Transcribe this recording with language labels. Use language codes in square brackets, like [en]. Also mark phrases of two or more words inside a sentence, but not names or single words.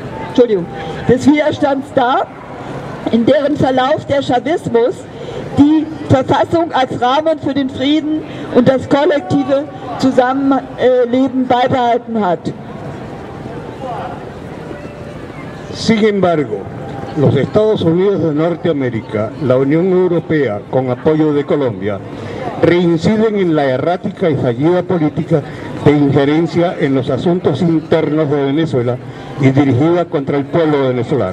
[de] Widerstands dar, in deren Verlauf der Chavismus die Verfassung als Rahmen für den Frieden und das kollektive Zusammenleben beibehalten hat. [es] Sin embargo, los Estados Unidos de Norteamérica, la Unión Europea, con apoyo de Colombia, reinciden en la errática y fallida política de injerencia en los asuntos internos de Venezuela y dirigida contra el pueblo venezolano.